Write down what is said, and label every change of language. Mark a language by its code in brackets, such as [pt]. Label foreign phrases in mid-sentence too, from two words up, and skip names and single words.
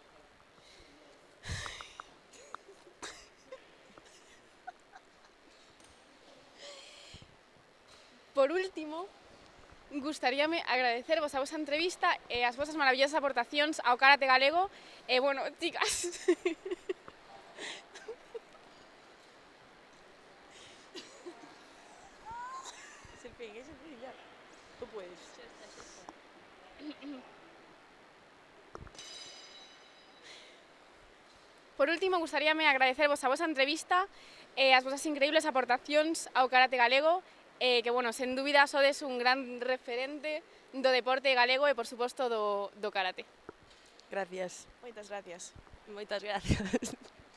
[gl] Por último, gustaríame agradecervos a vosa entrevista e as vosas maravillosas aportacións ao karate galego. E, bueno, chicas... [es] Es el fin, ya. Tú puedes. [gl] Por último, gustaríame agradecervos a vosa entrevista e as vosas increíbles aportacións ao karate galego, que, bueno, sen dúbida sodes un gran referente do deporte galego e, por suposto, do karate. [es] Gracias. [gl] Moitas gracias. Moitas gracias.